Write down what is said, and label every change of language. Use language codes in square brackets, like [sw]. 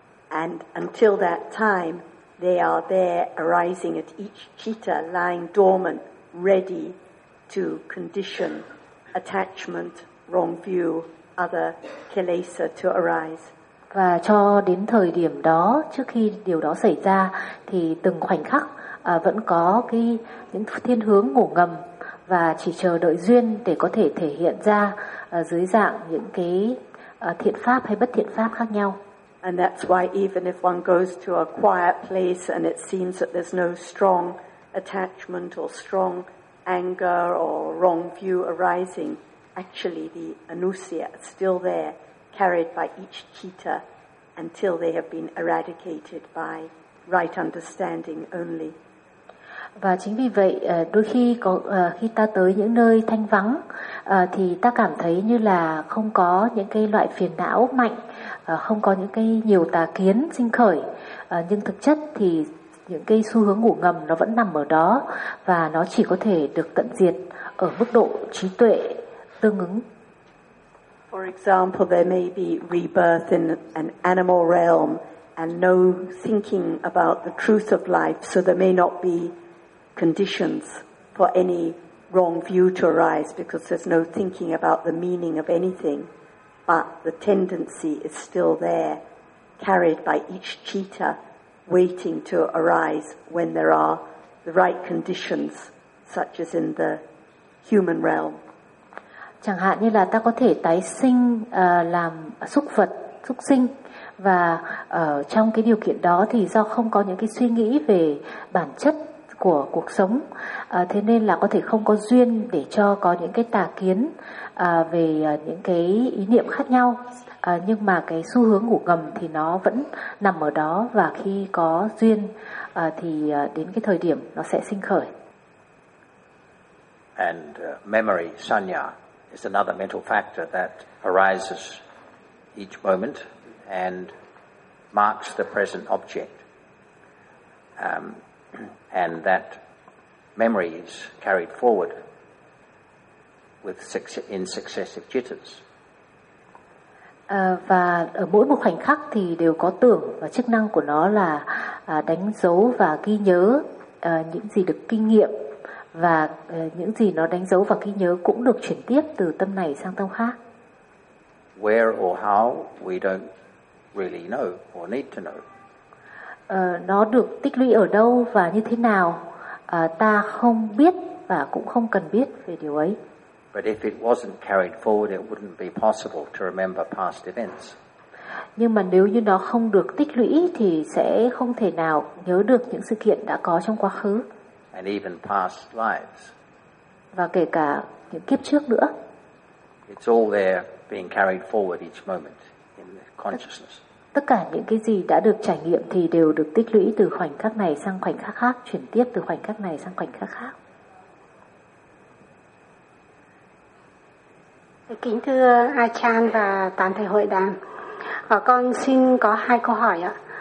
[en] And until that time, they are there arising at each citta, lying dormant, ready to condition attachment, wrong view, other kilesa to arise. [vi] Và cho đến thời điểm đó, trước khi điều đó xảy ra, thì từng khoảnh khắc vẫn có cái những thiên hướng ngủ ngầm và chỉ chờ đợi duyên để có thể thể hiện ra dưới dạng những cái thiện pháp hay bất thiện pháp khác nhau. [en] And that's why even if one goes to a quiet place and it seems that there's no strong attachment or strong anger or wrong view arising, actually the anusya is still there, carried by each citta until they have been eradicated by right understanding only. [vi] Và chính vì vậy đôi khi có khi ta tới những nơi thanh vắng thì ta cảm thấy như là không có những cái loại phiền não mạnh, không có những cái nhiều tà kiến sinh khởi, nhưng thực chất thì những cái xu hướng ngủ ngầm nó vẫn nằm ở đó và nó chỉ có thể được tận diệt ở mức độ trí tuệ tương ứng. [en] For example, there may be rebirth in an animal realm and no thinking about the truth of life, so there may not be conditions for any wrong view to arise because there's no thinking about the meaning of anything, but the tendency is still there, carried by each citta, waiting to arise when there are the right conditions, such as in the human realm. [vi] Chẳng hạn như là ta có thể tái sinh làm súc vật, súc sinh. Và trong cái điều kiện đó thì do không có những cái suy nghĩ về bản chất của cuộc sống, thế nên là có thể không có duyên để cho có những cái tà kiến về những cái ý niệm khác nhau, nhưng mà cái xu hướng ngủ ngầm thì nó vẫn nằm ở đó và khi có duyên thì đến cái thời điểm nó sẽ sinh khởi. [en] And memory, sanya, is another mental factor that arises each moment and marks the present object. And that memory is carried forward with in successive jitters. [vi] Và ở mỗi một khoảnh khắc thì đều có tưởng và chức năng của nó là đánh dấu và ghi nhớ những gì được kinh nghiệm và những gì nó đánh dấu và ghi nhớ cũng được chuyển tiếp từ tâm này sang tâm khác. [en] Where or how we don't really know or need to know. [vi] Nó được tích lũy ở đâu và như thế nào ta không biết và cũng không cần biết về điều ấy. [en] But if it wasn't carried forward, it wouldn't be possible to remember past events. [vi] Nhưng mà nếu như nó không được tích lũy thì sẽ không thể nào nhớ được những sự kiện đã có trong quá khứ. [en] And even past lives. [vi] Và kể cả những kiếp trước nữa. [en] It's all there being carried forward each moment in consciousness. [vi] Tất cả những cái gì đã được trải nghiệm thì đều được tích lũy từ khoảnh khắc này sang khoảnh khắc khác, chuyển tiếp từ khoảnh khắc này sang khoảnh khắc khác. Kính thưa Achan và toàn thể hội đàn, con xin có hai câu hỏi ạ.